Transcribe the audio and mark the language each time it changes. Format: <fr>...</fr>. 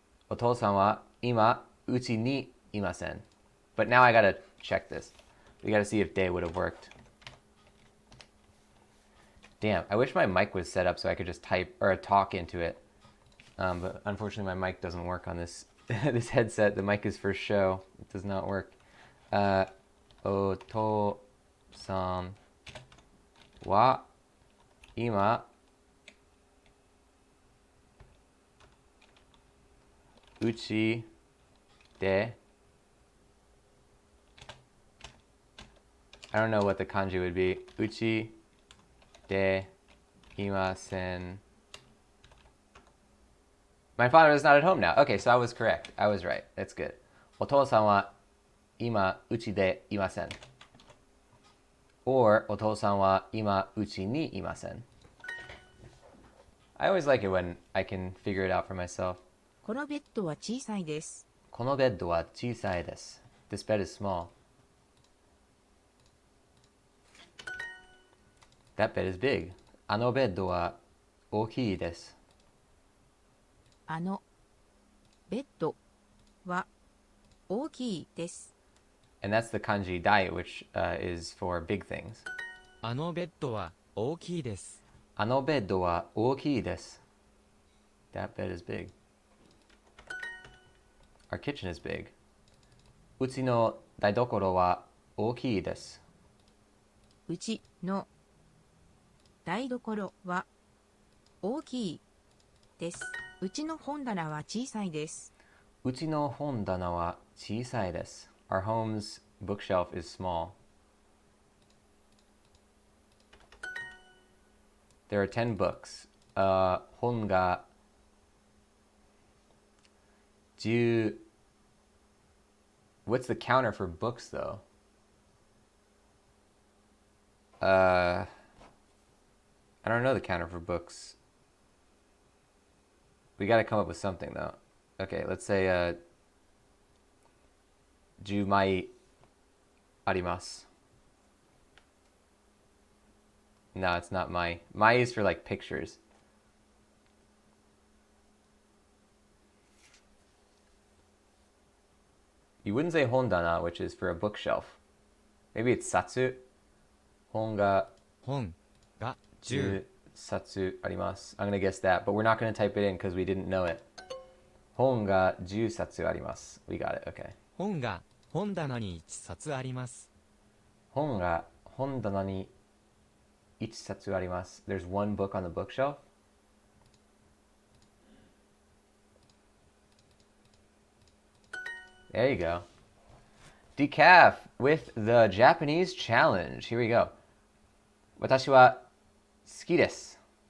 <ja>お父さんは今うちにいません.</ja> <en>But now I gotta check this. We gotta see if de would have worked. Damn, I wish my mic was set up so I could just type or talk into it. But unfortunately, my mic doesn't work on this this headset. The mic is for show. It does not work.</en> <ja>お父さんは今うちで</ja> <en>I don't know what the kanji would be.</en> <ja>うちでいません.</ja> <en>My father is not at home now. Okay, so I was correct. I was right. That's good.</en> <ja>お父さんは今うちでいません.Or お父さんは今うちにいません.</ja> <en>I always like it when I can figure it out for myself.</en> <ja>このベッドは小さいです。このベッドは小さいです.</ja> <en>This bed is small. That bed is big.</en> <ja>あのベッドは大きいです。あのベッドは大きいです。</ja> <en>And that's the kanji dai, which is for big things.</en> <ja>あのベッドは大きいです。あのベッドは大きいです.</ja> <en>That bed is big. Our kitchen is big.</en> <ja>うちの台所は大きいです。うちの台所は大きいです。うちの本棚は小さいです。うちの本棚は小さいです.</ja> <en>Our home's bookshelf is small. There are 10 books.</en> <ja>本が10.</ja> <en>What's the counter for books, though? I don't know the counter for books. We got to come up with something, though. Okay, let's say</en> <ja>10枚あります.</ja> <en>No, it's not mai. Mai is for like pictures. You wouldn't say hondana, which is for a bookshelf. Maybe it's satsu.</en> <ja>Hon ga 本が10 10 satsu arimasu.</ja> <en>I'm going to guess that, but we're not going to type it in because we didn't know it.</en> <ja>Hon ga 10 satsu arimasu.</ja> <en>We got it, okay.</en> <ja>本が本棚に1冊あります。本が本棚に1冊あります.</ja> <en>There's one book on the bookshelf. There you go. Decaf with the Japanese challenge. Here we go.</en> <ja>私は好きです.</ja>